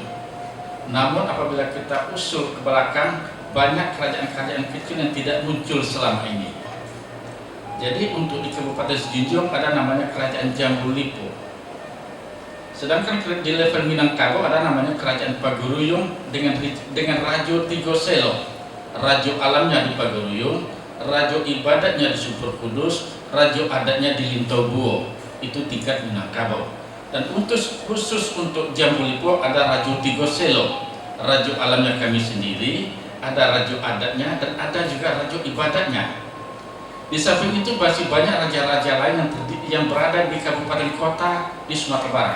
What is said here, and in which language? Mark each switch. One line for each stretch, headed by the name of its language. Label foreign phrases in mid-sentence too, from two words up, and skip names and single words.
Indonesian: Namun apabila kita usul ke belakang, banyak kerajaan-kerajaan kecil yang tidak muncul selama ini. Jadi untuk di Kabupaten Sijunjung ada namanya kerajaan Jambu Limpo. Sedangkan di level Minangkabau ada namanya kerajaan Pagaruyung dengan Rajo Tigo Selo. Rajo alamnya di Pagaruyung, Rajo ibadatnya di Super Kudus, Rajo adatnya di Lintobuo. Itu tingkat Minangkabau. Dan khusus untuk Jambu Limpo ada Rajo Tigo Selo. Rajo alamnya kami sendiri, ada rajo adatnya, dan ada juga rajo ibadatnya. Di samping itu masih banyak raja-raja lain yang berada di kabupaten kota di Sumatera Barat.